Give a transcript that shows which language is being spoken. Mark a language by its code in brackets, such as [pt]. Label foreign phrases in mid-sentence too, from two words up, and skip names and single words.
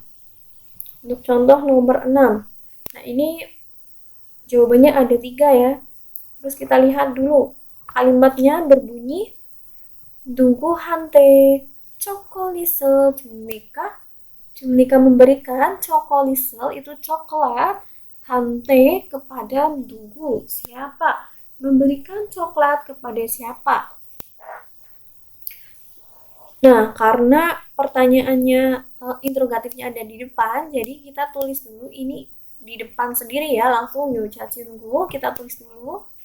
[id] Untuk contoh nomor 6. Nah, ini jawabannya ada 3 ya. Terus kita lihat dulu. Kalimatnya berbunyi [ko] 누구한테 초콜릿을 줍니까? [id] 줍니까 memberikan, 초콜릿을 itu coklat, 한테 kepada 누구, siapa? Memberikan coklat kepada siapa? Nah, karena pertanyaannya interrogatifnya ada di depan, jadi kita tulis dulu ini di depan sendiri ya, langsung 여자친구 kita tulis dulu.